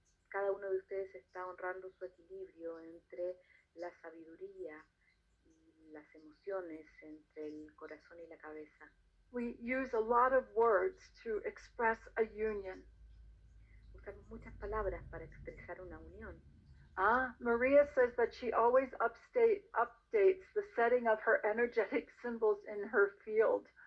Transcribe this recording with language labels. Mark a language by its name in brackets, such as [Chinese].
[Spanish] Cada uno de ustedes está honrando su equilibrio entre la sabiduría y las emociones, entre el corazón y la cabeza. [English] We use a lot of words to express a union. [Spanish] Usamos muchas palabras para expresar una unión. [English] Maria says that she always updates the setting of her energetic symbols in her field.